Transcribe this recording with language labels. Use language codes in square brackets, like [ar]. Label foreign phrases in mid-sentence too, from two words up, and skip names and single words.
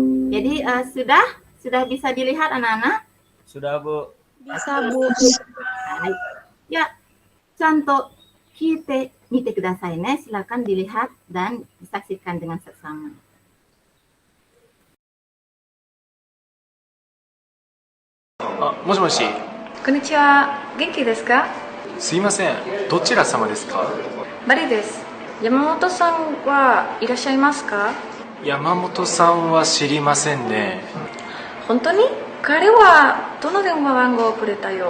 [id] Jadi sudah bisa dilihat anak-anak? Sudah Bu. Bisa Bu. Hai. Ya, contoh kita [ja] 見てくださいね. [id] Silakan dilihat dan disaksikan dengan seksama. [ja] もしもし。こんにちは。元気ですか？すいません。どちら様ですか？バリです。山本さんはいらっしゃいますか？山本さんは知りませんね。本当に？彼はどの電話番号をくれたよ。